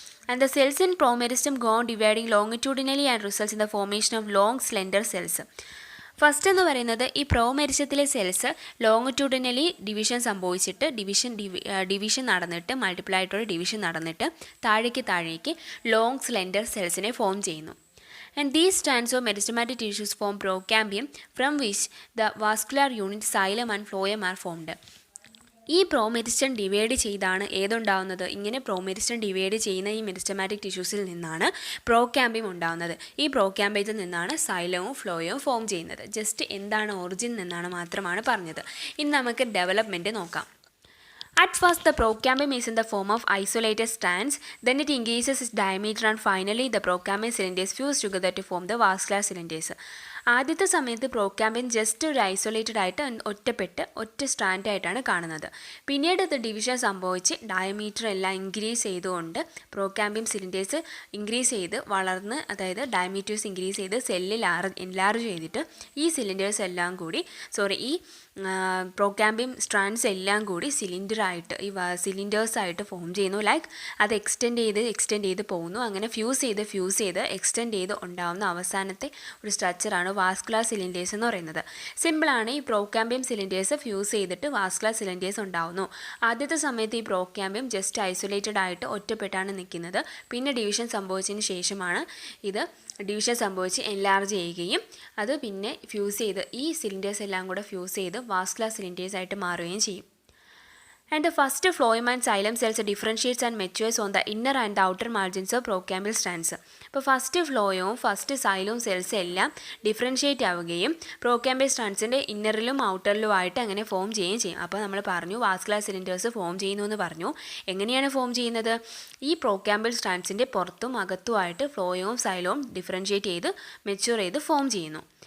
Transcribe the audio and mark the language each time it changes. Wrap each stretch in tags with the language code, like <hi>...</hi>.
<en>And the cells in promeristem go on dividing longitudinally and results in the formation of long slender cells.</en> <ml>First എന്ന് പറയുന്നത് ഈ പ്രോമെരിസ്റ്റത്തിലെ cells ലോങ്ങിറ്റ്യൂഡിനലി division സംഭവിച്ചിട്ട് division നടന്നിട്ട് multiply ആയിട്ടുള്ള division നടന്നിട്ട് താഴേക്ക് long slender സെൽസിനെ form ചെയ്യുന്നു.</ml> <en>And these strands of meristematic tissues form procambium from which the vascular unit, xylem and phloem are formed.</en> <ml>ഈ പ്രോമെരിസ്റ്റം divide ചെയ്താണ് ഏതുണ്ടാവുന്നത്? ഇങ്ങനെ പ്രോമെരിസ്റ്റം ഡിവൈഡ് ചെയ്യുന്ന ഈ മെരിസ്റ്റമാറ്റിക് ടിഷ്യൂസിൽ നിന്നാണ് പ്രോക്യാമ്പിയം ഉണ്ടാവുന്നത്. ഈ പ്രോക്യാമ്പിയത്തിൽ നിന്നാണ് സൈലവും ഫ്ലോയും ഫോം ചെയ്യുന്നത്. ജസ്റ്റ് എന്താണ് ഒറിജിൻ എന്നാണ് മാത്രമാണ് പറഞ്ഞത്. ഇനി നമുക്ക് ഡെവലപ്മെൻറ്റ് നോക്കാം.</ml> <en>At first, the procambium is in the form of isolated strands, then it increases its diameter and finally the procambium cylinders fuse together to form the vascular cylinders.</en> <ml>ആദ്യത്തെ സമയത്ത് പ്രോക്യാമ്പിൻ just ഒരു isolated ആയിട്ട് ഒറ്റ strand ആയിട്ടാണ് കാണുന്നത്. പിന്നീട് ഇത് division സംഭവിച്ച് ഡയമീറ്റർ എല്ലാം ഇൻക്രീസ് ചെയ്തുകൊണ്ട് പ്രോക്യാമ്പിയം സിലിണ്ടേഴ്സ് ഇൻക്രീസ് ചെയ്ത് വളർന്ന്, അതായത് ഡയമീറ്റേഴ്സ് ഇൻക്രീസ് ചെയ്ത് സെല്ലിൽ എൻലാർജ് ചെയ്തിട്ട് ഈ സിലിണ്ടേഴ്സ് എല്ലാം കൂടി ഈ പ്രോക്യാമ്പിയം സ്ട്രാൻഡ്സ് എല്ലാം കൂടി സിലിണ്ടേഴ്സായിട്ട് ഫോം ചെയ്യുന്നു. ലൈക്ക് അത് എക്സ്റ്റെൻഡ് ചെയ്ത് പോകുന്നു. അങ്ങനെ ഫ്യൂസ് ചെയ്ത് എക്സ്റ്റെൻഡ് ചെയ്ത് ഉണ്ടാകുന്ന അവസാനത്തെ ഒരു സ്ട്രക്ചറാണ് വാസ്കുലർ സിലിണ്ടേഴ്സ് എന്ന് പറയുന്നത്. സിമ്പിളാണ്. ഈ പ്രോക്യാമ്പിയം സിലിണ്ടേഴ്സ് ഫ്യൂസ് ചെയ്തിട്ട് വാസ്കുലർ സിലിണ്ടേഴ്സ് ഉണ്ടാവുന്നു. ആദ്യത്തെ സമയത്ത് ഈ പ്രോക്യാമ്പിയം ജസ്റ്റ് ഐസൊലേറ്റഡ് ആയിട്ട് ഒറ്റപ്പെട്ടാണ് നിൽക്കുന്നത്. പിന്നെ ഡിവിഷൻ സംഭവിച്ചതിന് ശേഷമാണ് ഇത് ഡിവിഷൻ സംഭവിച്ച് എൻലാർജ് ചെയ്യുകയും അത് പിന്നെ ഫ്യൂസ് ചെയ്ത് ഈ സിലിണ്ടേഴ്സ് എല്ലാം കൂടെ ഫ്യൂസ് ചെയ്ത് വാസ്കുലർ സിലിണ്ടേഴ്സ് ആയിട്ട് മാറുകയും ചെയ്യും.</ml> <en>And the first phloem and xylem cells differentiates and matures on the inner and the outer margins of procambial strands.</en> <ml>അപ്പോൾ ഫസ്റ്റ് ഫ്ലോയവും ഫസ്റ്റ് സൈലവും സെൽസ് എല്ലാം ഡിഫറൻഷ്യേറ്റ് ആവുകയും പ്രോക്യാമ്പിയൽ സ്ട്രാൻഡ്സിൻ്റെ ഇന്നറിലും ഔട്ടറിലുമായിട്ട് അങ്ങനെ ഫോം ചെയ്യുകയും ചെയ്യും. അപ്പോൾ നമ്മൾ പറഞ്ഞു വാസ്കുലർ സിലിണ്ടേഴ്സ് ഫോം ചെയ്യുന്നു എന്ന് പറഞ്ഞു. എങ്ങനെയാണ് ഫോം ചെയ്യുന്നത്? ഈ പ്രോക്യാമ്പിയൽ സ്ട്രാൻഡ്സിൻ്റെ പുറത്തും അകത്തുമായിട്ട് ഫ്ലോയവും സൈലവും ഡിഫറൻഷ്യേറ്റ് ചെയ്ത് മെച്യൂർ ചെയ്ത് ഫോം ചെയ്യുന്നു.</ml>